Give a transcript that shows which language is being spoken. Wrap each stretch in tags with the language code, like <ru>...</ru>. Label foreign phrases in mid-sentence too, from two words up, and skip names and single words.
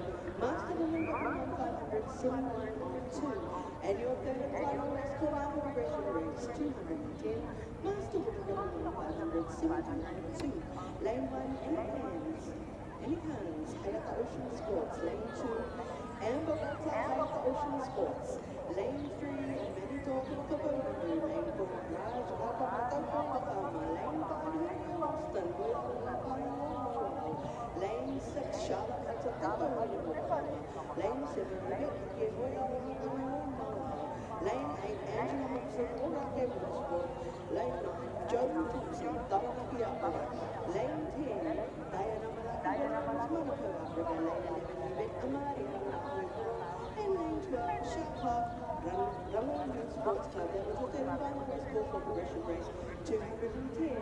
<en>Master Woman W1 500, Semi 1 of 2. And your third and final race call out for progression race 210. Master Woman W1 500, Semi 2 of 2. Lane 1, Any Hands, Hayata Ocean Sports. Lane 2, Amber Wata, Hayata Ocean Sports. Lane 3, Manitoba Kapono. Lane 4, Raj Wakamoto Wakama. Lane 5, Boston, Lane 6, Charlotte Hatatawa Wakama. Lane 7, Rebecca Lane 8, Angela Hobson, Orake Motorsport. Lane 9, Joe Thompson, Taranaki Africa. Lane 10, Diana Malaki Williams, Monaco Africa. Lane 11, Yvette Amari, and Lane 12, Shaka, Ramon Sports Club. That was your third and final race call for progression race 210.</en>